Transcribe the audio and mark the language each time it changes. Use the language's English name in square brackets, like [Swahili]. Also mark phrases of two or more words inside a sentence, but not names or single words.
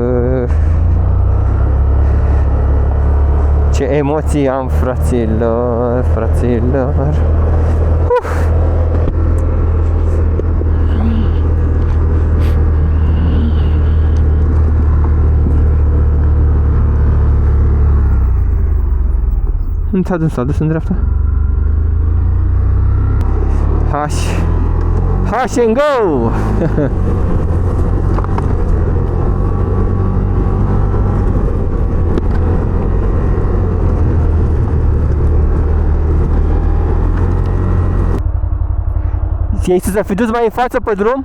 [Romanian] Ce emoții am, fraților, fraților. Nu s-a dus în dreapta. Hash and go! Ei să fi dus mai în față pe drum?